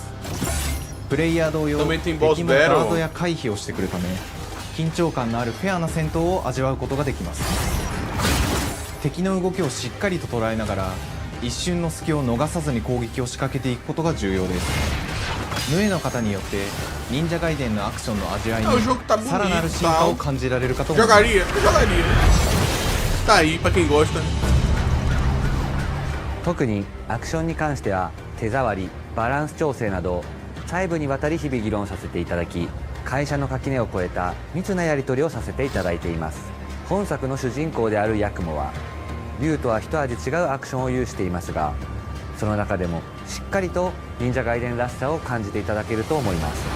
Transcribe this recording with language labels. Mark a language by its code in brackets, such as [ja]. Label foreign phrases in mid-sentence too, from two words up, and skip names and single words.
[ja] プレイヤー同様敵もガードや回避をしてくるため緊張感のあるフェアな戦闘を味わうことができます。敵の動きをしっかりと捉えながら一瞬の隙を逃さずに攻撃を仕掛けていくことが重要です。ヌエの方によって忍者ガイデンのアクションの味わいにさらなる進化を感じられるかと思います。 [pt] Tá aí pra quem gosta. [ja] 特にアクションに関しては手触り、バランス調整など細部にわたり日々議論させていただき、会社の垣根を越えた密なやり取りをさせていただいています。本作の主人公であるヤクモは竜とは一味違うアクションを有していますが、その中でもしっかりと忍者ガイデンらしさを感じていただけると思います。